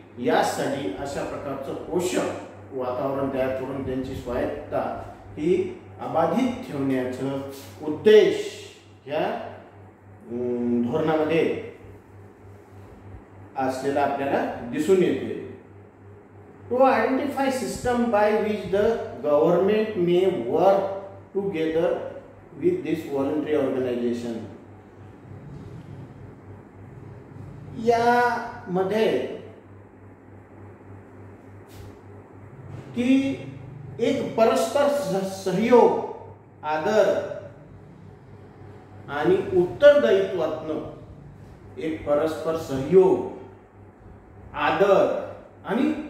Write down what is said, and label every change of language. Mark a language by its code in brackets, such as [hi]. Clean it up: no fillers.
[mr] यासाठी अशा प्रकारचं पोषक वातावरण तयार करून त्यांची स्वायत्तता ही अबाधित ठेवण्याचा उद्देश या धोरणामध्ये असलेला आपल्याला दिसून येते. [en] To identify system by which the government may work together with this voluntary organization. [mr] यामध्ये की एक परस्पर सहयोग, आदर आणि उत्तरदायित्वातून एक परस्पर सहयोग, आदर आणि